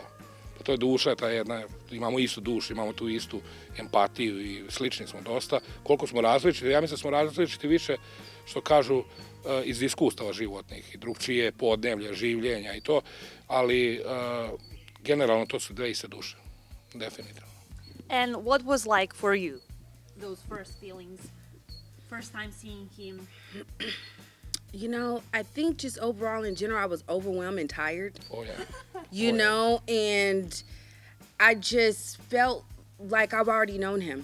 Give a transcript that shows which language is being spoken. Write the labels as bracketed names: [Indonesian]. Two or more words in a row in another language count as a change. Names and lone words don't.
[Serbian] Pa to je duša, ta jedna, imamo istu dušu, imamo tu istu empatiju i slični smo dosta. Koliko smo različiti, ja mislim da smo različiti više, što kažu, iz iskustava životnih i drugčije podneblja, življenja i to, ali generalno to su dve iste duše, definitivno. [English] And what was like for you? Those first feelings, first time seeing him? You know, I think just overall in general, I was overwhelmed and tired. Oh, yeah. You know, and I just felt like I've already known him.